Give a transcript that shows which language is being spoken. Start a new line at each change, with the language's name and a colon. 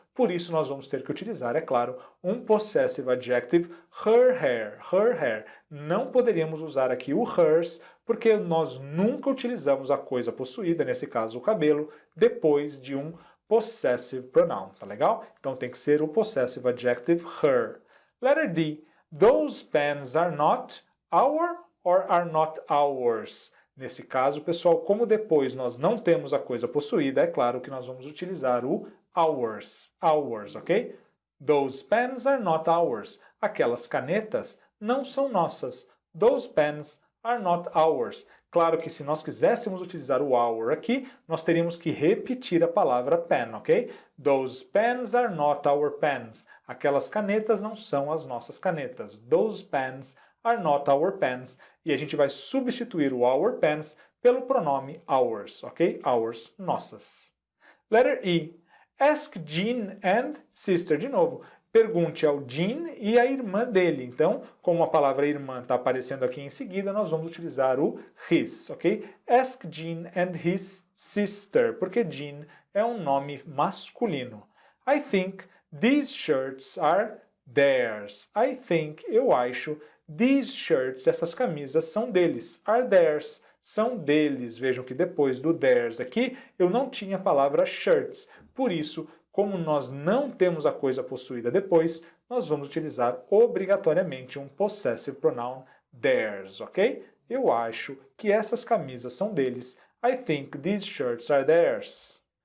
Portuguese: Por isso nós vamos ter que utilizar, é claro, um possessive adjective,
English: her hair, her hair.
Portuguese: Não poderíamos usar aqui o hers, porque nós nunca utilizamos a coisa possuída, nesse caso o cabelo, depois de um possessive pronoun, tá legal? Então tem que ser o possessive adjective her.
English: Letter D. Those pens are not our or are not ours.
Portuguese: Nesse caso, pessoal, como depois nós não temos a coisa possuída, é claro que nós vamos utilizar o ours. Ours, ok?
English: Those pens are not ours.
Portuguese: Aquelas canetas não são nossas.
English: Those pens are not ours.
Portuguese: Claro que se nós quiséssemos utilizar o our aqui, nós teríamos que repetir a palavra pen, ok?
English: Those pens are not our pens.
Portuguese: Aquelas canetas não são as nossas canetas.
English: Those pens are not our pens.
Portuguese: E a gente vai substituir o our pens pelo pronome ours, ok?
English: Ours,
Portuguese: nossas.
English: Letter E. Ask Jean and sister.
Portuguese: De novo, pergunte ao Jean e à irmã dele. Então, como a palavra irmã está aparecendo aqui em seguida, nós vamos utilizar o his, ok?
English: Ask Jean and his sister,
Portuguese: porque Jean é um nome masculino.
English: I think these shirts are theirs. I think,
Portuguese: eu acho,
English: these shirts,
Portuguese: essas camisas são deles.
English: Are theirs,
Portuguese: são deles. Vejam que depois do theirs aqui, eu não tinha a palavra shirts. Por isso, como nós não temos a coisa possuída depois, nós vamos utilizar obrigatoriamente um possessive pronoun theirs, ok? Eu acho que essas camisas são deles.
English: I think these shirts are theirs.